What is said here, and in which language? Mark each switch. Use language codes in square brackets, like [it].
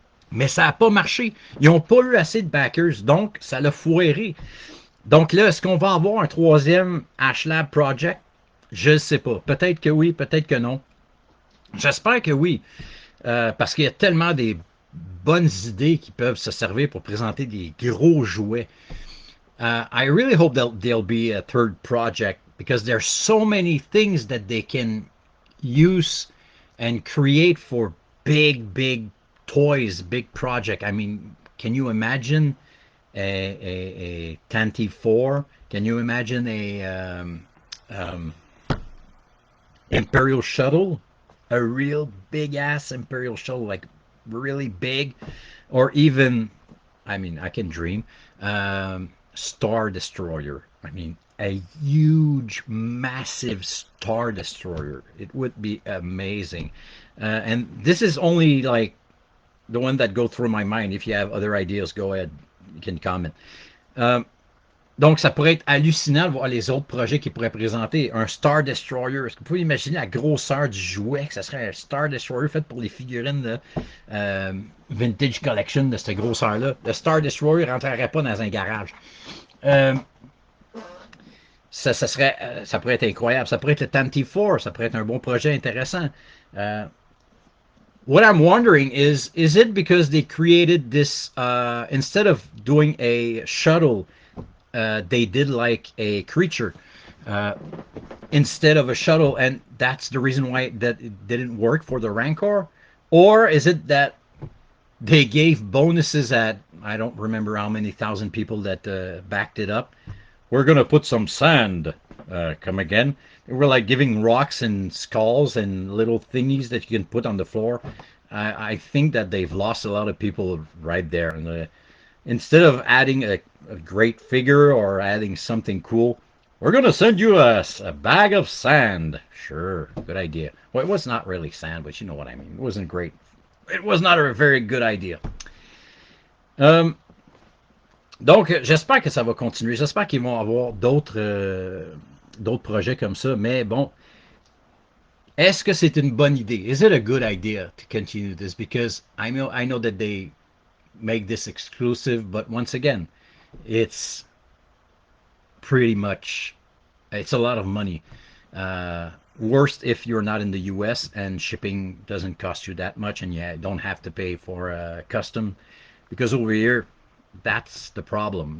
[fr] Mais ça n'a pas marché. Ils n'ont pas eu assez de backers, donc ça l'a foiré. Donc là, est-ce qu'on va avoir un troisième Ashlab Project? Je ne sais pas. Peut-être que oui, peut-être que non. J'espère que oui, parce qu'il y a tellement des bonnes idées qui peuvent se servir pour présenter des gros jouets. [en] I really hope there'll be a third project because there's so many things that they can use and create for big toys, big project. I mean, can you imagine a Tanty 4? Can you imagine a Imperial Shuttle? A real big ass Imperial Shuttle, like really big, or even, I mean, I can dream, Star Destroyer. I mean, a huge, massive Star Destroyer. It would be amazing. And this is only like the one that go through my mind. If you have other ideas, go ahead. You can comment. [fr] Donc, ça pourrait être hallucinant de voir les autres projets qu'ils pourraient présenter. Un Star Destroyer. Est-ce que vous pouvez imaginer la grosseur du jouet? Que ça serait un Star Destroyer fait pour les figurines de Vintage Collection de cette grosseur-là. Le Star Destroyer ne rentrerait pas dans un garage. Ça pourrait être incroyable. Ça pourrait être le Tanty 4. Ça pourrait être un bon projet intéressant. [en] What I'm wondering is it because they created this, instead of doing a shuttle, they did like a creature instead of a shuttle, and that's the reason why that it didn't work for the Rancor? Or is it that they gave bonuses at, I don't remember how many thousand people that backed it up? We're going to put some sand. Come again? We're like giving rocks and skulls and little thingies that you can put on the floor. I think that they've lost a lot of people right there. And instead of adding a great figure or adding something cool, we're going to send you a bag of sand. Sure, good idea. Well, it was not really sand, but you know what I mean. It wasn't great. It was not a very good idea. [fr] Donc, j'espère que ça va continuer. J'espère qu'ils vont avoir d'autres projets comme ça. Mais bon, est-ce que c'est une bonne idée? [en] Is it a good idea to continue this? Because I know that they make this exclusive, but once again, it's pretty much, it's a lot of money. Worst if you're not in the US and shipping doesn't cost you that much and you don't have to pay for custom, because over here, that's the problem.